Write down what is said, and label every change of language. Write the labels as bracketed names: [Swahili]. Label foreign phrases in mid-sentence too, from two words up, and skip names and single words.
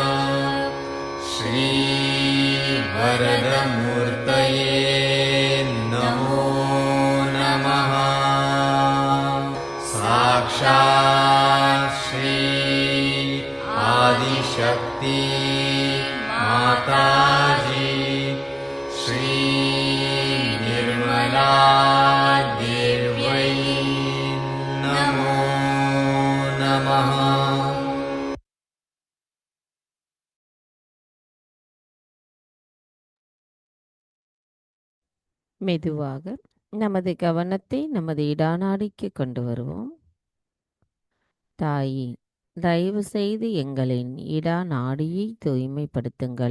[Sanskrit] श्रीवरदमूर्तये नमो नमः साक्षात् श्री आदिशक्ति माताजी श्री निर्मला देव्यै नमो नमः [Tamil] மெதுவாக நமது கவனத்தை நமது இடாநாடிக்கு கொண்டு வருவோம். தாயே, தயவு செய்து எங்களின் இடாநாடியை தூய்மைப்படுத்துங்கள்.